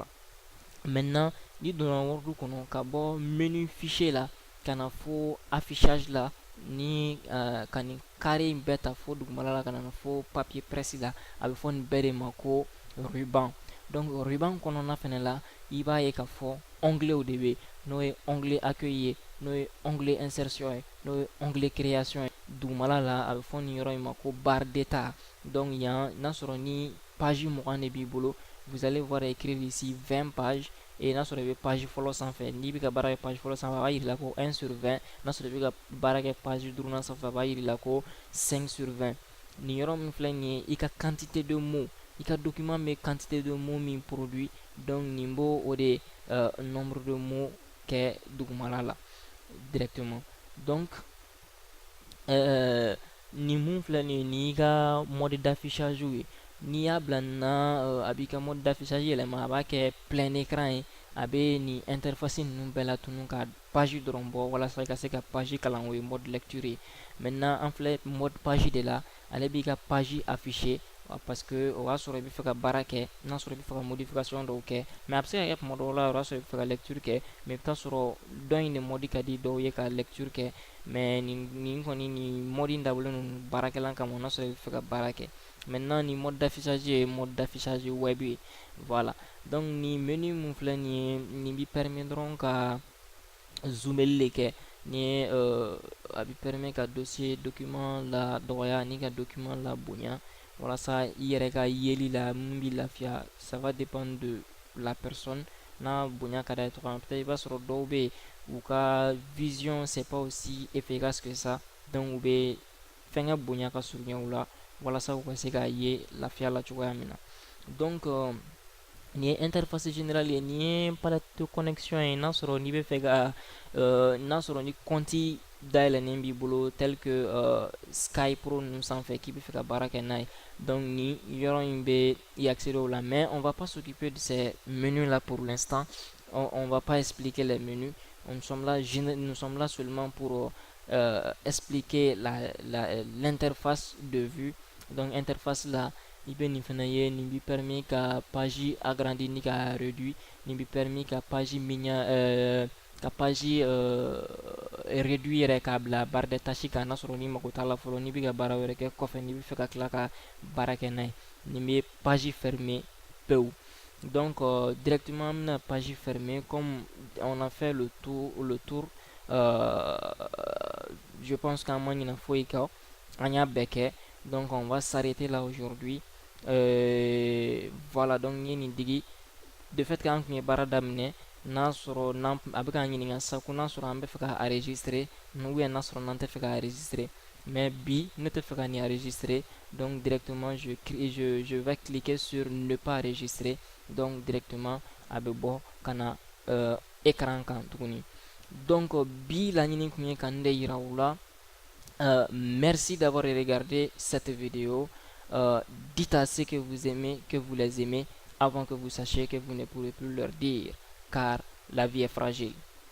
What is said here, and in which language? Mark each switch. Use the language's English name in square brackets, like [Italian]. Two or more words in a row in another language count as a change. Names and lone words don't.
[Bambara] Maintenant ni donna Word kɔnɔ ka bɔ [French] menu fichier [Bambara] la ka na fo affichage la, ni ka nin carré in bɛɛ ta fo dugumala la ka na fo [French] papier presse [Bambara] la, a bɛ fɔ nin bɛɛ de ma ko ruban. Donc ruban kɔnɔna fɛnɛ la i b'a ye k'a fɔ onglet de bɛ, n'o ye [French] onglet accueil [Bambara] ye, n'o ye [French] onglet insertion [Bambara] ye, n'o ye [French] onglet création [Bambara] ye. Dugumala la a bɛ fɔ nin yɔrɔ in ma ko [French] barre d'état. [Bambara] Donc yan n'a sɔrɔ ni page 20 de b'i bolo, [French] vous allez voir écrire ici 20 pages. [Bambara] Et n'a sɔrɔ i bɛ page fɔlɔ sanfɛ n'i bɛ ka baara kɛ page fɔlɔ sanfɛ a b'a jira ko 1/20. N'a sɔrɔ i bɛ ka baara kɛ page duurunan sanfɛ a b'a jira ko 5/20. Nin yɔrɔ min filɛ nin ye i ka [French] quantité de mots, [Bambara] i ka document bɛ [French] quantité de mots [Bambara] min produit. Donc nin b'o o de [French] nombre de mots [Bambara] kɛ dugumala la directement. Donc nin mun filɛ nin ye nin y'i ka [French] mode d'affichage [Bambara] ye. N'i y'a bila nin na a b'i ka [French] mode d'affichage [Bambara] yɛlɛma a b'a kɛ [French] plein écran [Bambara] ye. A bɛ nin interface ninnu bɛɛ latunu ka page dɔrɔn bɔ walasa i ka se ka page kalan, o ye [French] mode lecture [Bambara] ye. Maintenant an filɛ [French] mode page [Bambara] de la, ale b'i ka page afficher [French] parce que [Bambara] o b'a sɔrɔ i bɛ fɛ ka baara kɛ, n'a sɔrɔ i bɛ fɛ ka modification dɔw kɛ. Mais a bɛ se ka kɛ tuma dɔw la o b'a sɔrɔ i bɛ fɛ ka lecture kɛ, mais i bɛ taa sɔrɔ dɔ in de mode ka di dɔw ye ka lecture kɛ. Mais nin kɔni nin mode in dabɔlen don baarakɛlan kama n'a sɔrɔ i bɛ fɛ ka baara kɛ. Maintenant nin [French] mode d'affichage [Bambara] ye [French] mode d'affichage web [Bambara] ye. Voilà. Donc nin menu mun filɛ nin ye nin b'i permet dɔrɔn ka zoomeli de kɛ. Ni ye a b'i permet ka dossier document la dɔgɔya ni ka document la bonya walasa i yɛrɛ ka yeli la mun b'i lafiya. [French] Ça va dépendre de la personne. [Bambara] N'a bonya ka d'a ye cogoya min, peut-être i b'a sɔrɔ dɔw bɛ yen u ka [French] vision c'est pas aussi efficace que ça. [Bambara] Donc u bɛ fɛngɛ bonya ka surunya u la walasa u ka se k'a ye lafiya la cogoya min na. Donc nin ye [French] interface générale [Bambara] ye, nin ye [French] palette de connexion [Bambara] ye. N'a sɔrɔ n'i bɛ fɛ ka n'a sɔrɔ ni compte dayɛlɛnnen b'i bolo [French] tel que [Bambara] Skype Pro ninnu sanfɛ k'i bɛ fɛ ka baara kɛ n'a ye, donc nin yɔrɔ in bɛ [French] y accéder [Bambara] o la. [French] Mais on va pas s'occuper de ces menus là pour l'instant. On va pas expliquer les menus. Nous sommes là seulement pour expliquer l'interface de vue. [Bambara] Donc interface là i bɛ nin fana ye, nin b'i permis ka page agrandi ni ka réduit, nin b'i permis ka page réduit yɛrɛ k'a bila [French] barre de tâche [Bambara] kan n'a sɔrɔ n'i mago t'a la fɔlɔ, n'i bɛ ka baara wɛrɛ kɛ kɔfɛ n'i bɛ fɛ ka tila ka baara kɛ n'a ye. Nin bɛ page fermer pewu. Donc directement an bɛna page fermer. [French] Comme on a fait le tour je pense [Bambara] qu'an ma ɲinɛ foyi kɔ, an y'a bɛɛ kɛ. [French] Donc on va s'arrêter là aujourd'hui. [Bambara] Voilà, donc n ye nin digi [French] de fait que [Bambara] an tun ye baara daminɛ n'a sɔrɔ a bɛ k'an ɲininka sisan ko n'a sɔrɔ an bɛ fɛ ka enregistrer [French] ou bien [Bambara] n'a sɔrɔ n'an tɛ fɛ ka enregistrer. Mais bi ne tɛ fɛ ka nin enregistrer, donc directement [French] je vais cliquer sur ne pas enregistrer. [Bambara] Donc directement a bɛ bɔ ka na écran kan tuguni. Donc bi laɲini tun ye ka nin de yira u la [French] Merci d'avoir regardé cette vidéo. Dites à ceux que vous aimez, que vous les aimez, avant que vous sachiez que vous ne pourrez plus leur dire, car la vie est fragile.